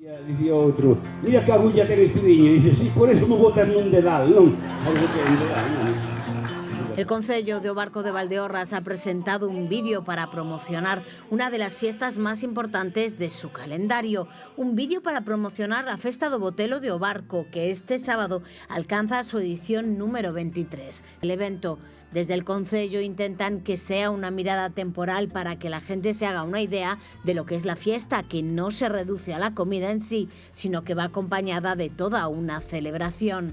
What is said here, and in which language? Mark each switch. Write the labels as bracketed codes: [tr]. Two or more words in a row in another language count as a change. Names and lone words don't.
[gl] Dicía outro, mira que agulla ten este viño, e [es] dice, sí, por eso [gl] me botan nun dedal, non? [es] El concello de Barco de Valdeorras ha presentado un vídeo para promocionar una de las fiestas más importantes de su calendario. Un vídeo para promocionar la Festa do Botelo de Barco, que este sábado alcanza su edición número 23. El evento, desde el concello, intentan que sea una mirada temporal para que la gente se haga una idea de lo que es la fiesta, que no se reduce a la comida en sí, sino que va acompañada de toda una celebración.